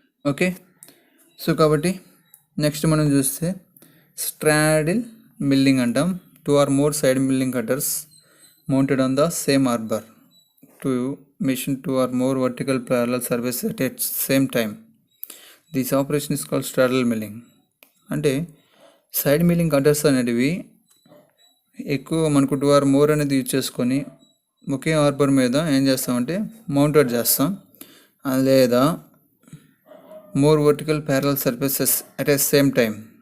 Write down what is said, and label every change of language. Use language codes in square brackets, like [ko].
[te] Okay, so కాబట్టి next మనం చూస్తే స్ట్రాడిల్ మిల్లింగ్ అంటాం. [en] 2 or more side milling cutters mounted on the same arbor to machine 2 or more vertical parallel surfaces at the same time. This operation is called straddle milling. [te] అంటే side milling cutters అనేటివి ఎక్కువ మనకు [en] 2 or more [te] అనేది use చేసుకొని ఒకే arbor మీద ఏం చేస్తామంటే mounted చేస్తాం, లేదా [en] More vertical parallel surfaces at a same time.